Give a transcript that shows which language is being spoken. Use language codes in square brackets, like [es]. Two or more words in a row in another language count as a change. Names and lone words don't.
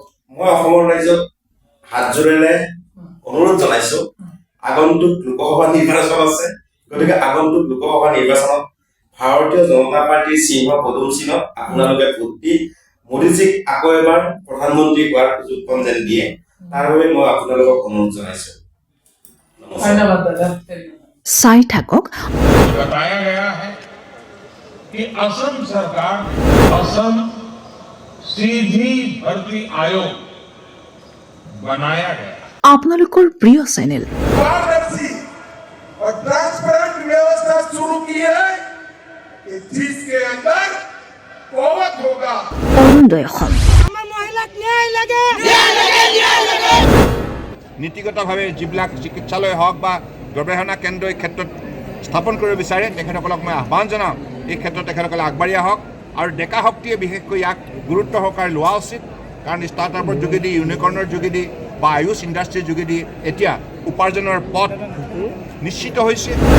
[as] মই অসমৰ ৰাইজক হাত জোৰেৰে অনুৰোধ জনাইছো আগন্তুক লোকসভা নিৰ্বাচন আছে গতিকে আগন্তুক লোকসভা নিৰ্বাচনত ভাৰতীয় জনতা পাৰ্টিৰ চিহ্ন পদুম চিহ্নত আপোনালোকে ভোট দি মোদীজীক আকৌ এবাৰ প্ৰধানমন্ত্ৰী হোৱাৰ সুযোগখন যেন দিয়ে তাৰ বাবে মই আপোনালোকক অনুৰোধ জনাইছো ধন্যবাদ দাদা চাই থাকক [hi] बताया गया है कि असम सरकार असम सीधी भर्ती आयोग बनाया गया [as] আপোনালোকৰ প্ৰিয় চেনেল [hi] पारदर्शी और ट्रांसपेरेंट व्यवस्था शुरू की है कि जिसके अंदर कोवत होगा [as] অৰুণোদয় অসম নীতিগতভাৱে যিবিলাক চিকিৎসালয় হওক বা গৱেষণা কেন্দ্ৰ এই ক্ষেত্ৰত স্থাপন কৰিব বিচাৰে তেখেতসকলক মই আহ্বান জনাওঁ এই ক্ষেত্ৰত তেখেতসকলে আগবাঢ়ি আহক আৰু ডেকা শক্তিয়ে বিশেষকৈ ইয়াক গুৰুত্ব সহকাৰে লোৱা উচিত কাৰণ ষ্টাৰ্টআপৰ যোগেদি ইউনিকৰ্ণৰ যোগেদি বা আয়ুষ ইণ্ডাষ্ট্ৰীৰ যোগেদি এতিয়া উপাৰ্জনৰ পথ নিশ্চিত হৈছে